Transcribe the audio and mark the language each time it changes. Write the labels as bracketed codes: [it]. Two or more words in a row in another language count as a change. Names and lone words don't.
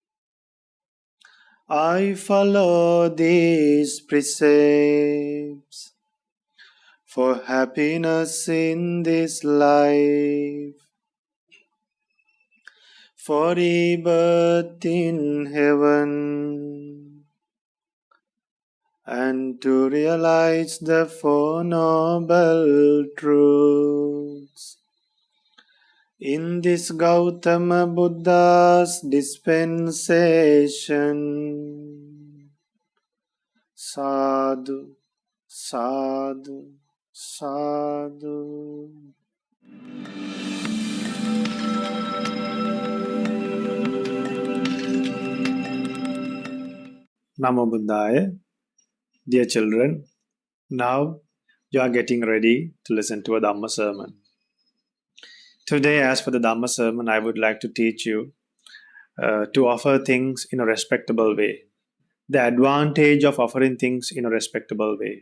[en] I follow these precepts for happiness in this life, for rebirth in heaven, and to realize the Four Noble Truths. In this Gautama Buddha's dispensation. [pi] Sadhu, sadhu, sadhu. Namo Buddhaya. [en] Dear children, now you are getting ready to listen to a Dhamma Sermon. Today, as for the Dhamma Sermon, I would like to teach you to offer things in a respectable way. The advantage of offering things in a respectable way.